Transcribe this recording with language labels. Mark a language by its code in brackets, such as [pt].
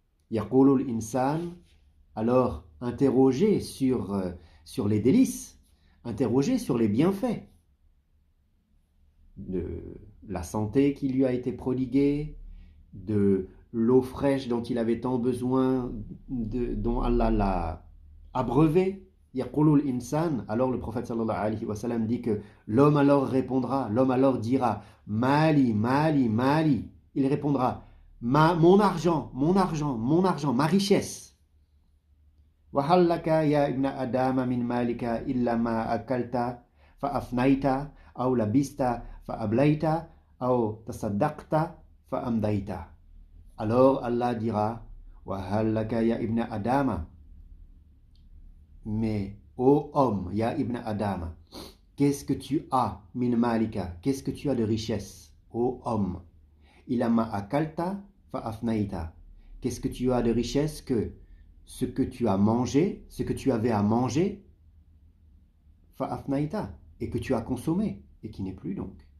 [ar] يقول الإنسان, [fr] alors interrogé sur les délices, interrogé sur les bienfaits de la santé qui lui a été prodiguée, de l'eau fraîche dont il avait tant besoin, dont Allah l'a abreuvé. [ar] Yaqulul insan, [fr] alors le prophète sallallahu alayhi wa sallam dit que l'homme alors répondra, l'homme alors dira Mali, Mali, Mali. Il répondra mon argent, mon argent, mon argent, ma richesse. [ar] وهل لك يا ابن آدم من مالك إلا ما أكلت فأفنيت أو لبست فأبليت أو تصدقت فأمضيت. [fr] Alors Allah dira [ar] وهل لك يا ابن آدم, [fr] mais ô homme, [ar] ya ibn Adam, [fr] qu'est-ce que tu as [ar] min malika, [fr] qu'est-ce que tu as de richesse, ô homme? [ar] Illa ma akalta fa afnaita, [fr] qu'est-ce que tu as de richesse que ce que tu as mangé, ce que tu avais à manger, fa'afnaïta, et que tu as consommé, et qui n'est plus donc.